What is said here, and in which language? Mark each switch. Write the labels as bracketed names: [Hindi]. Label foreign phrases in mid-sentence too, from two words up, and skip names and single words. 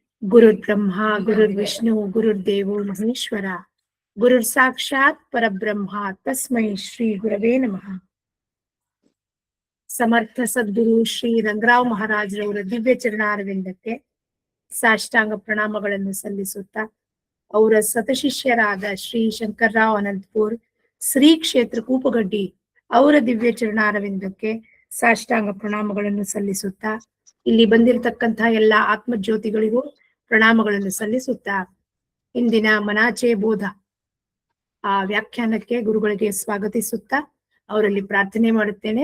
[Sanskrit] गुरुर्ब्रह्मा गुरुर्विष्णु गुरुर्देवो महेश्वर गुरुर् साक्षात् परब्रह्मा तस्मै श्री गुरवे नमः. [Kannada] ಸಮರ್ಥ ಸದ್ಗುರು ಶ್ರೀ ರಂಗರಾವ್ ಮಹಾರಾಜರವರ ದಿವ್ಯ ಚರಣಾರವಿಂದಕ್ಕೆ ಸಾಷ್ಟಾಂಗ ಪ್ರಣಾಮಗಳನ್ನು ಸಲ್ಲಿಸುತ್ತಾ ಅವರ ಸತಶಿಷ್ಯರಾದ ಶ್ರೀ ಶಂಕರ್ರಾವ್ ಅನಂತಪುರ್ ಶ್ರೀ ಕ್ಷೇತ್ರ ಕೂಪಗಡ್ಡಿ ಅವರ ದಿವ್ಯ ಚರಣಾರವಿಂದಕ್ಕೆ ಸಾಷ್ಟಾಂಗ ಪ್ರಣಾಮಗಳನ್ನು ಸಲ್ಲಿಸುತ್ತಾ ಇಲ್ಲಿ ಬಂದಿರತಕ್ಕಂತಹ ಎಲ್ಲ ಆತ್ಮಜ್ಯೋತಿಗಳಿಗೂ ಪ್ರಣಾಮಗಳನ್ನು ಸಲ್ಲಿಸುತ್ತಾ ಇಂದಿನ ಮನಾಚೆ ಬೋಧ ಆ ವ್ಯಾಖ್ಯಾನಕ್ಕೆ ಗುರುಗಳಿಗೆ ಸ್ವಾಗತಿಸುತ್ತಾ ಅವರಲ್ಲಿ ಪ್ರಾರ್ಥನೆ ಮಾಡುತ್ತೇನೆ.